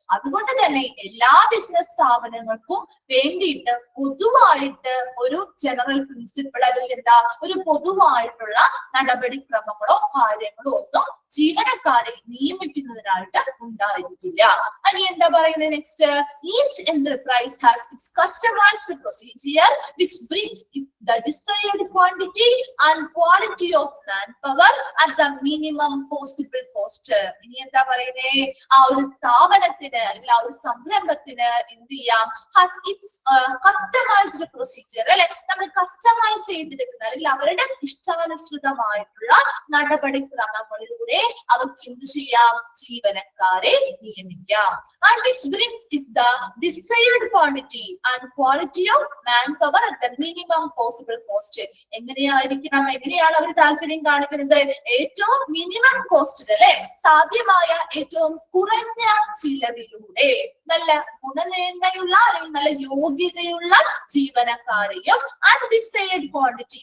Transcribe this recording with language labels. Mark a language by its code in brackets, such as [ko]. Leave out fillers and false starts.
[ml] അതുകൊണ്ട് തന്നെ എല്ലാ ബിസിനസ് സ്ഥാപനങ്ങൾക്കും വേണ്ടിയിട്ട് പൊതുവായിട്ട് ഒരു ജനറൽ പ്രിൻസിപ്പിൾ അല്ലെങ്കിൽ എന്താ ഒരു പൊതുവായിട്ടുള്ള നടപടിക്രമങ്ങളോ കാര്യങ്ങളോ ഒന്നും ജീവനക്കാരെ നിയമിക്കുന്നതിനായിട്ട് ഉണ്ടായിരിക്കില്ല. അനി എന്താ പറയുന്നത് next? [en] Each enterprise has its customized procedure which brings the desired quantity and quality of manpower at the minimum possible cost. [ml] ഇനി എന്താ പറയുന്നേ? ആ ഒരു സ്ഥാപനത്തിന് അല്ലെങ്കിൽ ആ ഒരു സംരംഭത്തിന് എന്ത് ചെയ്യാം? [en] has its customized procedure [ml] അല്ലെ നമ്മൾ കസ്റ്റമൈസ് ചെയ്തെടുക്കുന്ന അല്ലെങ്കിൽ അവരുടെ ഇഷ്ടാനുസൃതമായിട്ടുള്ള നടപടിക്രമങ്ങളിലൂടെ അവർക്ക് എന്ത് ചെയ്യാം? ജീവനക്കാരെ നിയമിക്കാം. [en] And which brings it the desired quantity and quality of manpower at the minimum possible cost. [ml] എങ്ങനെയാണ് അവർ താല്പര്യം കാണിക്കുന്നത്? ഏറ്റവും മിനിമം കോസ്റ്റ് അല്ലെ സാധ്യമായ ഏറ്റവും കുറഞ്ഞ ചിലവിലൂടെ നല്ല ഗുണമേന്മയുള്ള അല്ലെങ്കിൽ നല്ല യോഗ്യതയുള്ള ജീവനക്കാരെയും [en] Undecided quantity.